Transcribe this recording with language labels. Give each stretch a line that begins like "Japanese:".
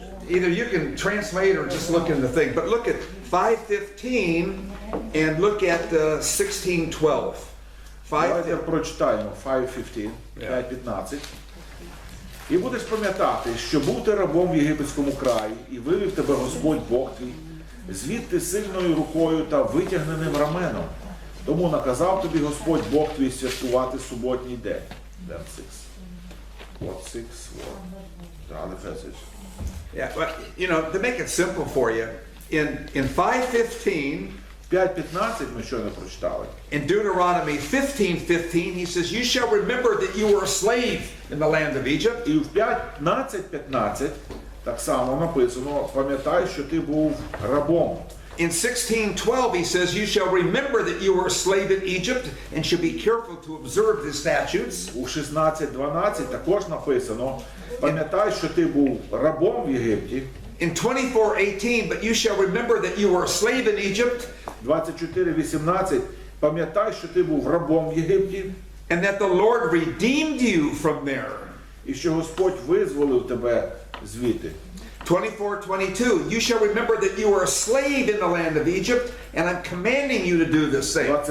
English: Either you can translate or just look in the thing, but look at 5:15 and look at 16:12.
Ukrainian: Давайте прочитаємо 5:15, 5:15. І будеш пам'ятати, що був ти рабом в єгипетському краї, і вивів тебе Господь Бог твій, звідти сильною рукою та витягненим раменом. Тому наказав тобі Господь Бог твій святкувати суботній день.
English: Then 6. What 6? The other passage. Yeah, but to make it simple for you, in 5:15,
Ukrainian: 5:15 ми щойно прочитали.
English: in Deuteronomy 15:15, he says, "You shall remember that you were a slave in the land of Egypt."
Ukrainian: І в 15:15 так само написано, пам'ятай, що ти був рабом.
English: In 16:12, he says, "You shall remember that you were a slave in Egypt and should be careful to observe the statutes."
Ukrainian: У 16:12 також написано, пам'ятай, що ти був рабом в Єгипті.
English: In 24:18, "But you shall remember that you were a slave in Egypt."
Ukrainian: 24:18, пам'ятай, що ти був рабом в Єгипті.
English: And that the Lord redeemed you from there.
Ukrainian: І що Господь визволив тебе звідти.
English: 24:22, "You shall remember that you were a slave in the land of Egypt, and I'm commanding you to do the same."